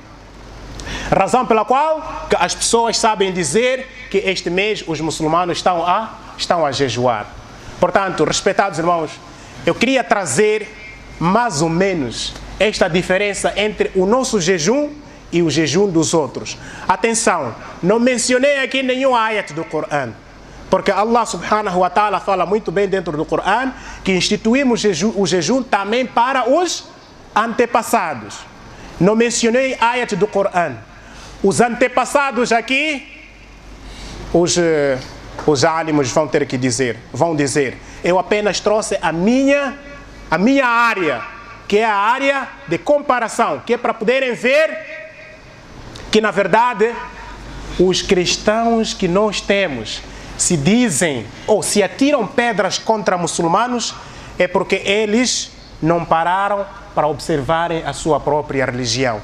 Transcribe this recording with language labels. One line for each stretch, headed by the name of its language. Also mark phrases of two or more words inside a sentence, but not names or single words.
Portuguese: Razão pela qual que as pessoas sabem dizer que este mês os muçulmanos estão a jejuar. Portanto, respeitados irmãos, eu queria trazer mais ou menos esta diferença entre o nosso jejum e o jejum dos outros. Atenção, não mencionei aqui nenhum ayat do Corão, porque Allah
Arabic: سبحانه وتعالى
Portuguese: fala muito bem dentro do Corão que instituímos o jejum também para os antepassados. Não mencionei ayat do Corão. Os antepassados aqui, os álимos vão ter que dizer, eu apenas trouxe a minha área, que é a área de comparação, que é para poderem ver que na verdade os cristãos que nós temos se dizem ou se atiram pedras contra muçulmanos é porque eles não pararam para observarem a sua própria religião.